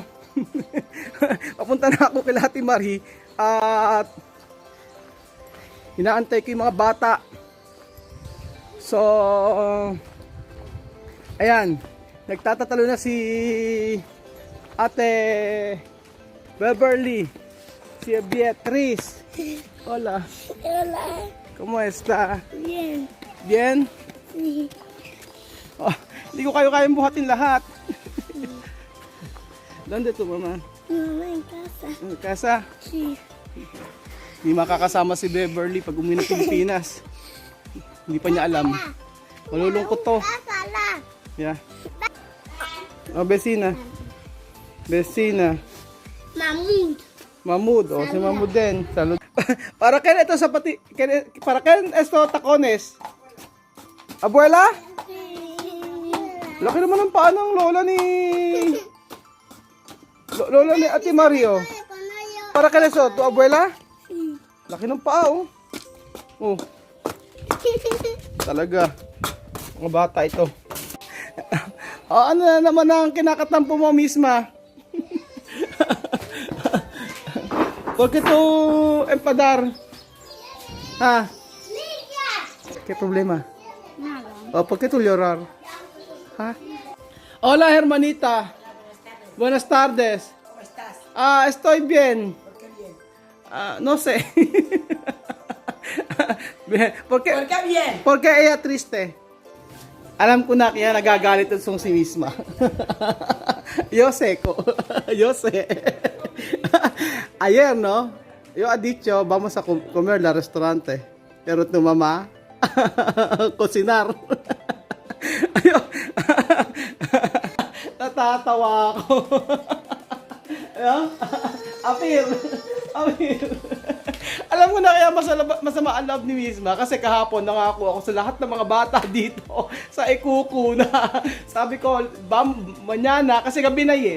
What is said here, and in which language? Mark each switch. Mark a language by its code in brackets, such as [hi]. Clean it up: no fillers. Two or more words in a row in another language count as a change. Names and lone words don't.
[tl] Papunta na ako kay Ate Marie at inaantay ko yung mga bata. So ayan, nagtatatalo na si Ate Beverly, si Beatrice. [es] Hola. Hola. ¿Cómo está? Bien. Bien? Sí. [tl] Oh, hindi ko kayo kayang buhatin lahat. [es] Donde tu mama? Mamá en casa. En casa? Sí. [tl] Hindi makakasama si Beverly pag umuwi ng Pilipinas. Hindi pa niya alam. Malulungkot to. [es] Sala. [en] Yeah. Oh, Besina. Besina. [tl] Mamut. Mamud. Oh, si Mamud din. Salud. Para kailan ito sa pati... [es] Para kailan esto tacones? Abuela? [tl] Laki naman ng paa ng lola ni... Lola ni Ate Mario. Para kailan ito? To abuela? Laki ng paa oh. Oh. Talaga. Mga bata ito. Oh, ano na naman ang kinakatampo mo misma? [es] ¿Por qué tú empadar? ¿Ah? ¿Qué problema? Nada. Oh, ¿por qué tú llorar? ¿Ah? Hola, hermanita. Buenas tardes. ¿Cómo estás? Ah, estoy bien. ¿Por qué bien? Ah, no sé. Bien. ¿Por qué? ¿Por qué bien? ¿Por qué ella triste? [tl] Alam ko na kaya nagagalit itong si misma. [es] Yo sé ko. Yo sé. Ayer, ¿no? Yo ha dicho, vamos a comer la restaurante. Pero tu mamá, cocinar. [tl] Ayun. Natatawa ako. Ayun. Apir. Apir. Alam mo na kaya masama ang love ni Misma kasi kahapon nangako ako sa lahat ng mga bata dito sa Ikuku na sabi ko, manyana kasi gabi na eh.